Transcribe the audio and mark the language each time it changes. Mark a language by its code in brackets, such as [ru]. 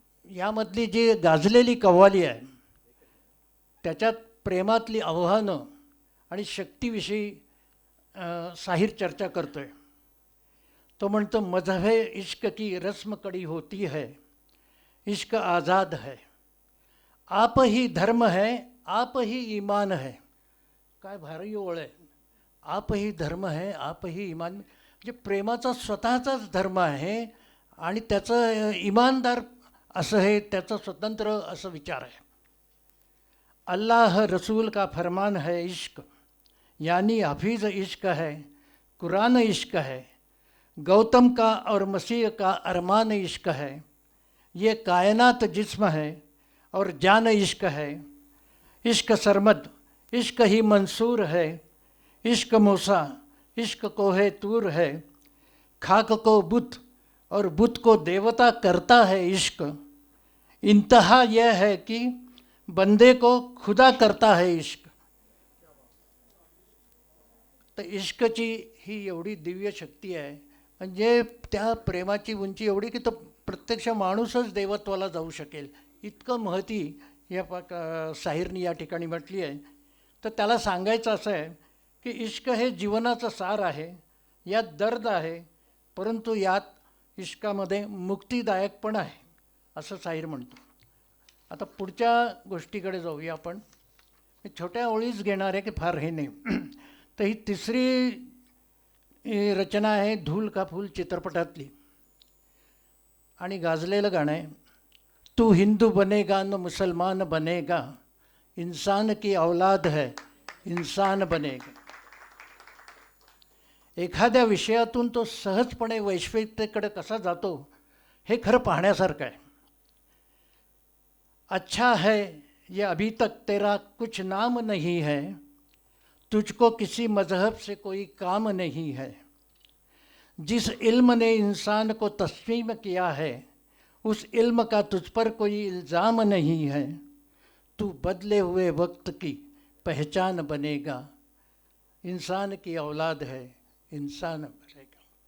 [mr] यामधली जी गाजलेली कव्वाली आहे त्याच्यात प्रेमातली आव्हानं आणि शक्तीविषयी शाहीर चर्चा करतो आहे. तो म्हणतो, [hi] मजहबे इश्क की रस्म कड़ी होती है, इश्क आज़ाद है, आप ही धर्म है, आप ही ईमान है. [mr] काय भारी ओळ आहे. [hi] आप ही धर्म है, आप ही ईमान. [mr] म्हणजे प्रेमाचा स्वतःचाच धर्म आहे आणि त्याचं इमानदार असं हे त्याचं स्वतंत्र असं विचार आहे. [hi] अल्लाह रसूल का फरमान है इश्क, यानी हफीज़ इश्क है, कुरान इश्क है, गौतम का और मसीह का अरमान इश्क है, ये कायनात जिस्म है और जान इश्क है, इश्क सरमद, इश्क ही मंसूर है, इश्क मूसा, इश्क कोहे तूर है, खाक को बुत और बुत को देवता करता है इश्क, इंतहा यह है कि बंदे को खुदा करता है इश्क. [mr] तर इश्कची ही एवढी दिव्य शक्ती आहे, म्हणजे त्या प्रेमाची उंची एवढी की तो प्रत्यक्ष माणूसच देवत्वाला जाऊ शकेल, इतकं महती या शाहीरनी या ठिकाणी म्हटली आहे. तर त्याला सांगायचं असं आहे की इश्क हे जीवनाचं सार आहे, यात दर्द आहे, परंतु यात इश्कामध्ये मुक्तिदायक पण आहे, असं शाहीर म्हणतो. आता पुढच्या गोष्टीकडे जाऊया आपण. छोट्या ओळीच घेणार आहे की फार हे नाही. तर ही तिसरी रचना आहे धूल का फूल चित्रपटातली आणि गाजलेलं गाणं आहे. [hi] तू हिंदू बनेगा न मुसलमान बनेगा, इंसान की औलाद है, इंसान बनेगा. [mr] एखाद्या विषयातून तो सहजपणे वैश्विकतेकडे कसा जातो हे खरं पाहण्यासारखं आहे. [hi] अच्छा है ये अभी तक तेरा कुछ नाम नहीं है, तुझको किसी मज़हब से कोई काम नहीं है, जिस इल्म ने इंसान को तस्लीम किया है उस इल्म का तुझ पर कोई इल्ज़ाम नहीं है, तू बदले हुए वक्त की पहचान बनेगा, इंसान की औलाद है इंसान बनेगा।